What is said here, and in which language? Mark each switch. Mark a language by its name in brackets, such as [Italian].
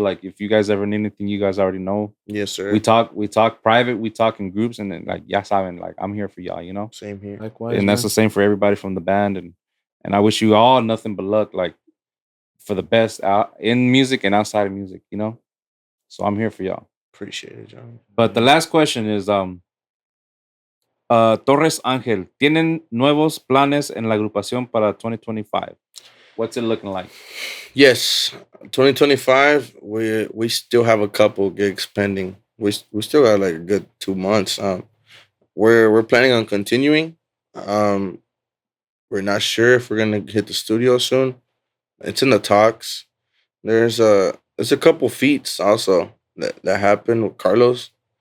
[English] Like, if you guys ever need anything, you guys already know. Yes, sir. We talk private. We talk in groups. And then, like, [Spanish] ya saben, [English] like, I'm here for y'all, you know? Same here. Likewise, and that's the same for everybody from the band. And I wish you all nothing but luck, like, for the best out in music and outside of music, you know? So I'm here for y'all. Appreciate it, John. But the last question is, [Spanish] Torres Ángel, ¿tienen nuevos planes en la agrupación para 2025? [English] What's it looking like? Yes, 2025. We still have a couple gigs pending. We still got like a good 2 months. We're planning on continuing. We're not sure if we're gonna hit the studio soon. It's in the talks. There's a couple feats also that happened with Carlos.